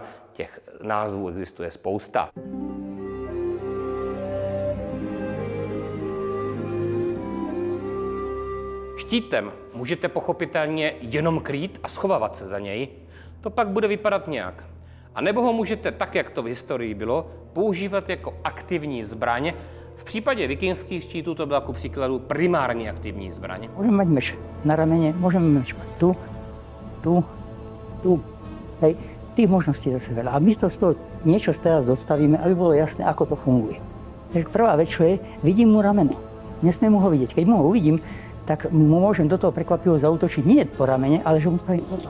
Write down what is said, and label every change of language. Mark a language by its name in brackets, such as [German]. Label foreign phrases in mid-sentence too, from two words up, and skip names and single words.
[Czech] Těch názvů existuje spousta. Štítem můžete pochopitelně jenom krýt a schovávat se za něj. To pak bude vypadat nějak. A nebo ho můžete, tak jak to v historii bylo, používat jako aktivní zbraň. V případě vikingských štítů to byla ku příkladu primární aktivní zbraň. [Slovak] Môžeme mať meč na ramene, môžeme mať tu, hej, tých možností zase veľa. A my z toho niečo teraz zostavíme, aby bolo jasné, ako to funguje. Takže prvá vec, čo je, vidím mu rameno. Nesmiem mu ho vidieť. Keď mu ho uvidím, tak mu môžem do toho prekvapivo zaútočiť nie po ramene, ale že mu spravím toto.